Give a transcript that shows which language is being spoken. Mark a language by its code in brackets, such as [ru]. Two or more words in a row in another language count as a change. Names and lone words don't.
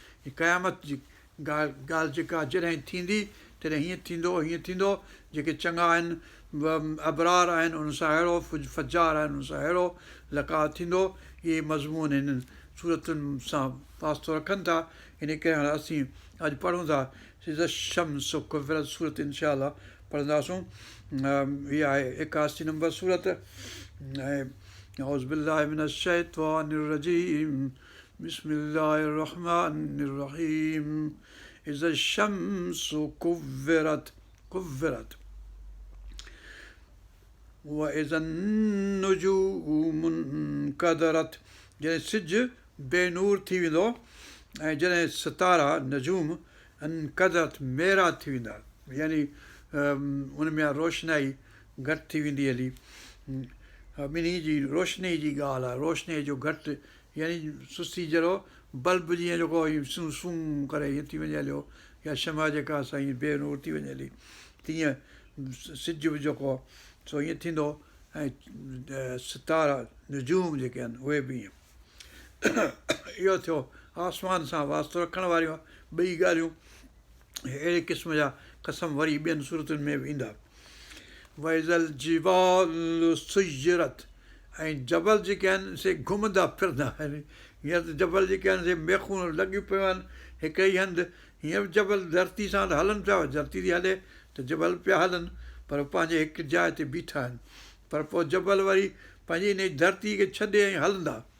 [sd] هي قيامت جي ڳالهه، ڳالهه جيڪا جڏهن ٿيندي، تڏهن هيئن ٿيندو، هيئن ٿيندو. جيڪي چڱا آهن، و-، ابرار آهن، انهن سان اهڙو، فج-، فجار آهن، انهن سان اهڙو لقاء ٿيندو. اهي مضمون هنن سورتن سان واسطو رکن ٿا. ان ڪري هاڻي اسين اڄ پڙهون ٿا [ar] اذا الشمس ڪورت [sd] سورت، انشاءالله پڙهنداسون. ام، اها آهي ايڪاسي نمبر سورت. [ar] ۽ اعوذ بالله من الشيطان الرجيم. بسم الله الرحمن الرحيم. اذا الشمس كورت، كورت. واذا النجوم انكدرت. [sd] جڏهن سج بي نور ٿي ويندو، ۽ جڏهن ستارا، [ar] نجوم، انڪدرت، [sd] ميرا ٿي ويندا، يعني، ام، ان ۾ روشنائي گهٽ ٿي ويندي هلي. ها، ٻنهي جي روشني جي ڳالهه آهي، روشني جو گهٽ، يعني سستي جهڙو بلب جيئن جيڪو سون سون ڪري ايئن ٿي وڃي هليو، يا شمع جيڪا آهي سا ايئن بي نور ٿي وڃي هلي، تيئن سج به جيڪو آهي سو ايئن ٿيندو، ۽، ا، ستارا، نجوم جيڪي آهن، اهي به ايئن. اهو ٿيو آسمان سان واسطو رکڻ واريون ٻئي ڳالهيون. اهڙي قسم جا قسم وري ٻين صورتن ۾ به ايندا. [ar] وَإِذَا الْجِبَالُ سُيِّرَتْ، [sd] ۽ جبل جيڪي آهن، سي گهمندا ڦرندا آهن. هينئر ته جبل جيڪي آهن، سي ميخون لڳيون پيون آهن هڪ ئي هنڌ، هينئر به جبل ڌرتي سان ته هلن پيا، ڌرتي ٿي هلي ته جبل پيا هلن، پر پنهنجي هڪ جاءِ تي بيٺا آهن. پر پوءِ جبل وري پنهنجي هن ڌرتي کي ڇڏي ۽ هلندا.